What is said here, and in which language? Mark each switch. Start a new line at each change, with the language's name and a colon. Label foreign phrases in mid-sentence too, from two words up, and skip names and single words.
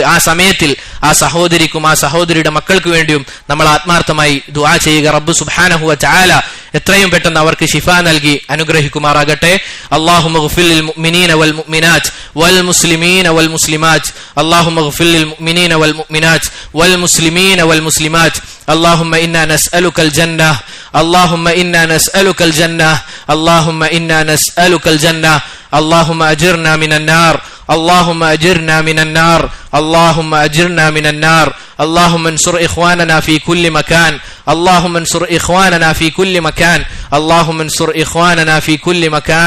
Malayalam: ആ സമയത്തിൽ ആ സഹോദരിക്കും ആ സഹോദരിയുടെ മക്കൾക്ക് വേണ്ടിയും നമ്മൾ ആത്മാർത്ഥമായി ദുആ ചെയ്യുക. റബ്ബ്
Arabic: سبحانه وتعالى
Malayalam: എത്രയും പെട്ടെന്ന് അവർക്ക് ശിഫ നൽകി അനുഗ്രഹിക്കുമാറാകട്ടെ.
Arabic: اللهم اغفر للمؤمنين والمؤمنات والمسلمين والمسلمات. اللهم اغفر للمؤمنين والمؤمنات والمسلمين والمسلمات. اللهم إنا نسألك الجنة، اللهم إنا نسألك الجنة، اللهم إنا نسألك الجنة. اللهم أجرنا من النار، اللهم أجرنا من النار، اللهم أجرنا من النار. اللهم انصر إخواننا في كل مكان، اللهم انصر إخواننا في كل مكان، اللهم انصر إخواننا في كل مكان.